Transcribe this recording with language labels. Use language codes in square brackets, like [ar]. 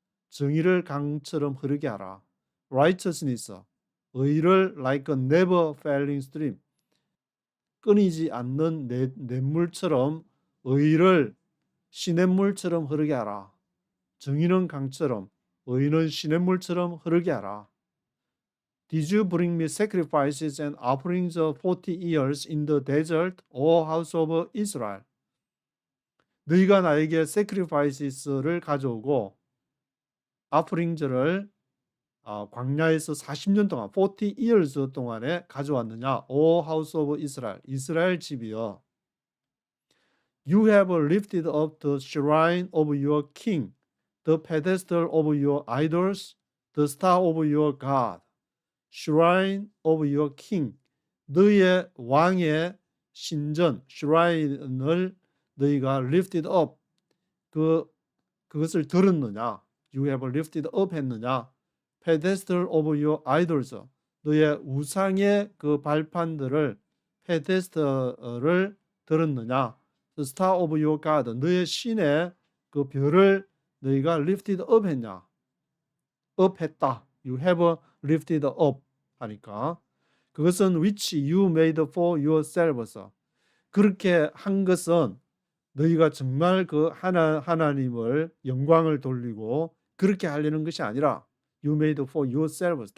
[ko] 정의를 강처럼 흐르게 하라. [en] righteousness, [ko] 의를 [en] like a never failing stream. [ko] 끊이지 않는 냇물처럼 의를 시냇물처럼 흐르게 하라. 정의는 강처럼 의는 시냇물처럼 흐르게 하라. [en] Did you bring me sacrifices and offerings of 40 years in the desert, O house of Israel? [ko] 너희가 나에게 sacrifices를 가져오고 offerings를 광야에서 40년 동안 40 years 동안에 가져왔느냐? [en] O house of Israel, [ko] 이스라엘 집이여. [en] You have lifted up the shrine of your king, the pedestal of your idols, the star of your God. shrine of your king, [ko] 너의 왕의 신전, shrine을 너희가 [en] lifted up, [ko] 그것을 들었느냐? [en] You have lifted up [ko] 했느냐? [en] pedestal of your idols, [ko] 너의 우상의 그 발판들을 pedestal을 들었느냐? [en] The star of your God, [ko] 너의 신의 그 별을 너희가 lifted up 했냐? up 했다. [en] You have lifted up [ko] 하니까 그것은 [en] which you made for yourselves. [ko] 그렇게 한 것은 너희가 정말 그 하나님을 영광을 돌리고 그렇게 하려는 것이 아니라 [en] you made for yourselves.